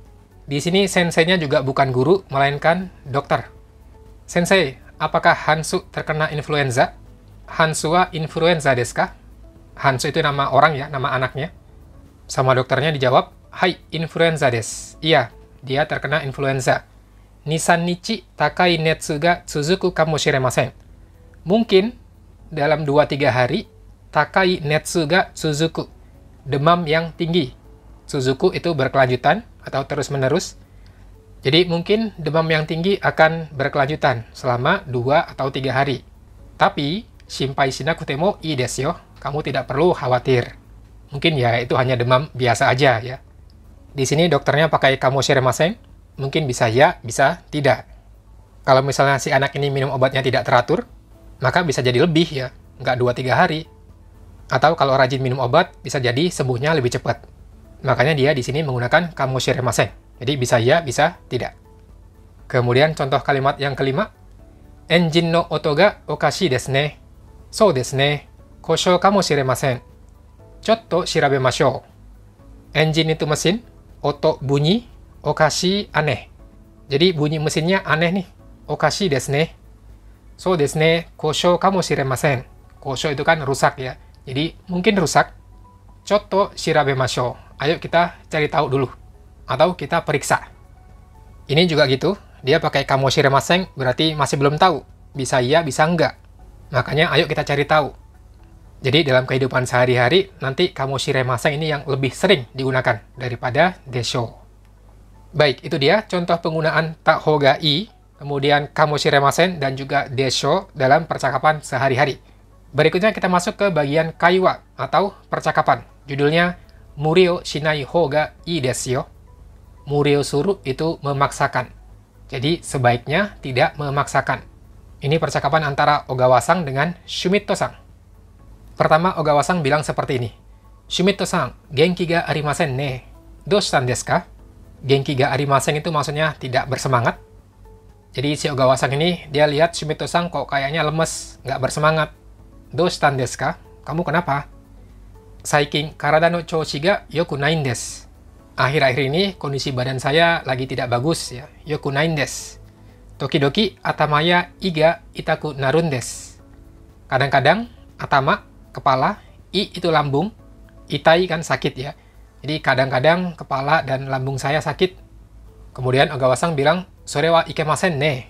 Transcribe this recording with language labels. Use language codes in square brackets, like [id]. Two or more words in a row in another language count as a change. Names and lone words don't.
[id] Di sini senseinya juga bukan guru, melainkan dokter. Sensei, apakah Hansu terkena influenza? [ja] ハンスはインフルエンザですか? [id] Hansu itu nama orang ya, nama anaknya. Sama dokternya dijawab, [ja] はい、インフルエンザです. [id] Iya, dia terkena influenza. [ja] 2-3 日高い熱が続くかもしれません. [id] Mungkin dalam 2-3 hari, [ja] 高い熱が続く, [id] demam yang tinggi. Tsuzuku itu berkelanjutan atau terus-menerus. Jadi mungkin demam yang tinggi akan berkelanjutan selama 2 atau 3 hari. Tapi, [ja] 心配しなくてもいいですよ. [id] Kamu tidak perlu khawatir. Mungkin ya itu hanya demam biasa aja ya. Di sini dokternya pakai kamoshiremasen. Mungkin bisa ya, bisa tidak. Kalau misalnya si anak ini minum obatnya tidak teratur, maka bisa jadi lebih ya, nggak 2-3 hari. Atau kalau rajin minum obat, bisa jadi sembuhnya lebih cepat. Makanya dia di sini menggunakan kamoshiremasen. Jadi bisa ya, bisa tidak. Kemudian contoh kalimat yang kelima. [ja] エンジンの音がおかしいですね。そうですね. 故障かもしれません. ちょっと調べましょう. [id] Engine itu mesin, oto bunyi, okashi aneh. Jadi bunyi mesinnya aneh nih. [ja] おかしいですね. そうですね. 故障かもしれません. [id] Koshou itu kan rusak ya. Jadi mungkin rusak. [ja] ちょっと調べましょう. [id] Ayo kita cari tahu dulu. Atau kita periksa. Ini juga gitu. Dia pakai kamoshiremasen berarti masih belum tahu. Bisa iya, bisa enggak. Makanya ayo kita cari tahu. Jadi dalam kehidupan sehari-hari, nanti kamoshiremasen ini yang lebih sering digunakan daripada deshou. Baik, itu dia contoh penggunaan [ja] たほうがいい, [id] kemudian kamoshiremasen, dan juga deshou dalam percakapan sehari-hari. Berikutnya kita masuk ke bagian kaiwa atau percakapan. Judulnya [ja] 無理をしないほうがいいですよ. 無理をする [id] itu memaksakan. Jadi sebaiknya tidak memaksakan. Ini percakapan antara Ogawa-san dengan Shumito-san. Pertama, Ogawa-san bilang seperti ini. [ja] シュミットさん、元気がありませんね。どうしたんですか? 元気がありません [id] itu maksudnya tidak bersemangat. Jadi si Ogawa-san ini, dia lihat Shumito-san kok kayaknya lemes, nggak bersemangat. [ja] どうしたんですか? [id] Kamu kenapa? [ja] 最近体の調子がよくないです. [id] Akhir-akhir ini kondisi badan saya lagi tidak bagus ya. [ja] よくないです。時々頭や胃が痛くなるんです. [id] Kadang-kadang atama, kepala, i itu lambung, itai kan sakit ya. Jadi kadang-kadang kepala dan lambung saya sakit. Kemudian Ogawa-san bilang, [ja] それはいけませんね.